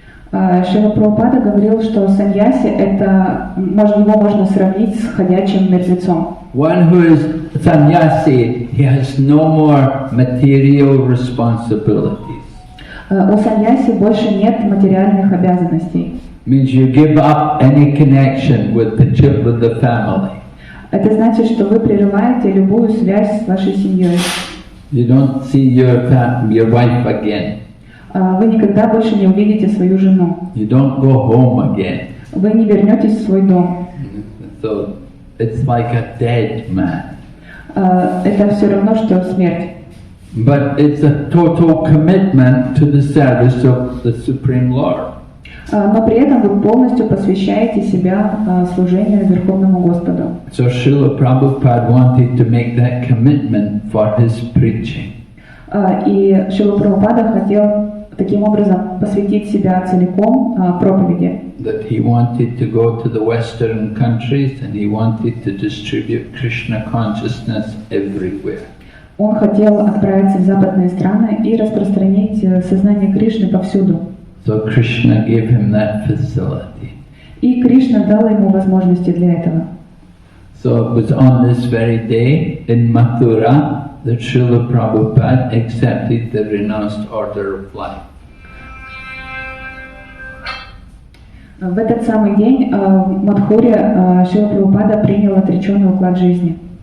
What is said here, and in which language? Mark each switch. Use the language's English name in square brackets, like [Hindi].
[Russian] Шрила Прабхупада говорил, что саньяси это, его можно сравнить с ходячим мертвецом. [English] One who is sannyasi, he has no more material responsibilities. [Russian] У саньяси больше нет материальных обязанностей. [English] Means you give up any connection with the family. [Russian] Это значит, что вы прерываете любую связь с вашей семьей. [English] You don't see your wife again. [Russian] Вы никогда больше не увидите свою жену. [English] You don't go home again. [Russian] Вы не вернетесь в свой дом. [English] So it's like a dead man. [Russian] Это все равно, что смерть. [English] But it's a total commitment to the service of the Supreme Lord. [Russian] Но при этом вы полностью посвящаете себя служению Верховному Господу. [English] So Srila Prabhupada wanted to make that commitment for his preaching. [Russian] И Шрила Прабхупада хотел таким образом посвятить себя целиком проповеди. [English] That he wanted to go to the Western countries and he wanted to distribute Krishna consciousness everywhere. [Russian] Он хотел отправиться в западные страны и распространить сознание Кришны повсюду. [English] So Krishna gave him that facility. [Russian] И Кришна дал ему возможности для этого. [English] So it was on this very day in Mathura that Srila Prabhupada accepted the renounced order of life. [Russian] В этот самый день в Мадхуре Шрила Прабхупада принял отреченный уклад жизни.